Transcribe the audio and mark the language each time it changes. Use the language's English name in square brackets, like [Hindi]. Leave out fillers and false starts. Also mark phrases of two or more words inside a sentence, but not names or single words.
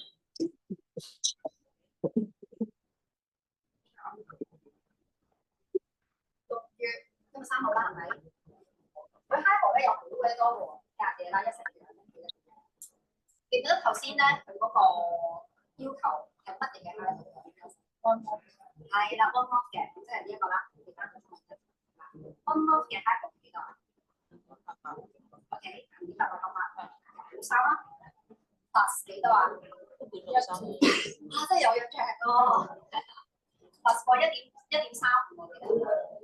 [Cantonese] 今日3號啦，係咪？佢 HIBOR 咧有好鬼多喎，隔夜啦，一成嘅。記唔記得頭先咧佢嗰個要求係乜嘢嘅 HIBOR？係啦 ， [English] one month [Cantonese] 嘅，即係呢一個啦。 [English] one month [Cantonese] 嘅 HIBOR 幾多啊 ？OK， 200好收啦。plus 幾多啊？1真係有約着咯。plus 過1.35我記得。